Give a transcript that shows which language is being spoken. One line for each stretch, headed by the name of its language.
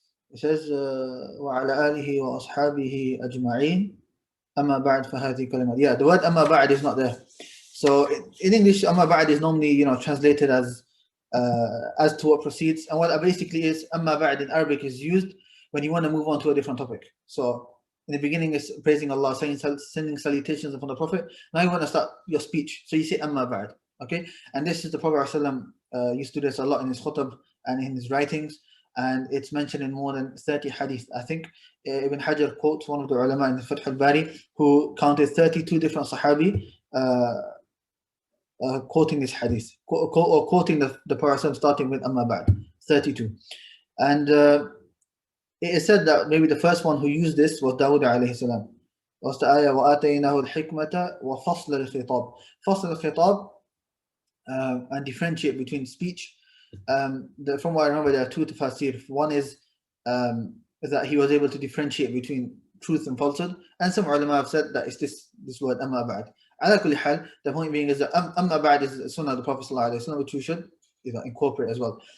English: It says
Arabic: وعلى آله وأصحابه أجمعين أما بعد فهذه كلمة.
English: Yeah, the word أما بعد is not there. So in English, أما بعد is normally translated as to what precedes, and what basically is أما بعد in Arabic is used when you want to move on to a different topic. So in the beginning is praising Allah, sending salutations upon the Prophet. Now you want to start your speech, so you say أما بعد. Okay, and this is the Prophet ﷺ used to do this a lot in his khutab and in his writings. And it's mentioned in more than 30 hadith. I think Ibn Hajar quotes one of the ulama in the Fath al-Bari who counted 32 different sahabi quoting this hadith, or quoting the Prophet starting with Amma Ba'd, 32. And it is said that maybe the first one who used this was Dawud alayhi salam. Was the ayah
Arabic: وَآتَيْنَاهُ الْحِكْمَةَ وَفَصْلَ الْخِطَابِ.
English: Fasl al-khitab, and differentiate between speech. From what I remember, there are 2 tafsir. One is that he was able to differentiate between truth and falsehood, and some ulama have said that it's this word amma ba'd. Ala kulli hal, the point being is that amma ba'd is the sunnah of the Prophet ﷺ, which we should incorporate as well.